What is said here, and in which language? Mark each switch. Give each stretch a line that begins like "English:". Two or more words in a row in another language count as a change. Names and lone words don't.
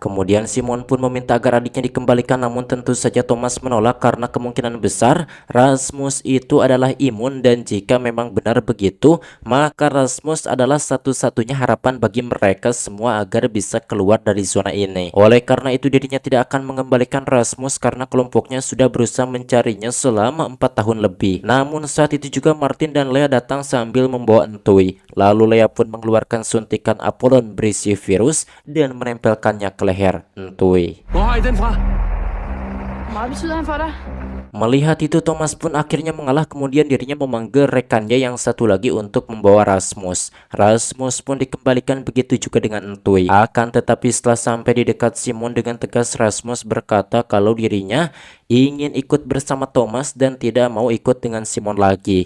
Indonesian: Kemudian Simon pun meminta agar adiknya dikembalikan, namun tentu saja Thomas menolak karena kemungkinan besar Rasmus itu adalah imun, dan jika memang benar begitu, maka Rasmus adalah satu-satunya harapan bagi mereka semua agar bisa keluar dari zona ini. Oleh karena itu dirinya tidak akan mengembalikan Rasmus karena kelompoknya sudah berusaha mencarinya selama 4 tahun lebih. Namun saat itu juga Martin dan Leah datang sambil membawa Entui. Lalu Leah pun mengeluarkan suntikan Apollon berisi virus dan menempelkannya ke leher Entui.
Danish: Hvor har I den fra? Hvor meget betyder han for dig?
Indonesian: Melihat itu Thomas pun akhirnya mengalah, kemudian dirinya memanggil rekannya yang satu lagi untuk membawa Rasmus. Rasmus pun dikembalikan, begitu juga dengan Entui. Akan tetapi setelah sampai di dekat Simon, dengan tegas Rasmus berkata kalau dirinya ingin ikut bersama Thomas dan tidak mau ikut dengan Simon lagi.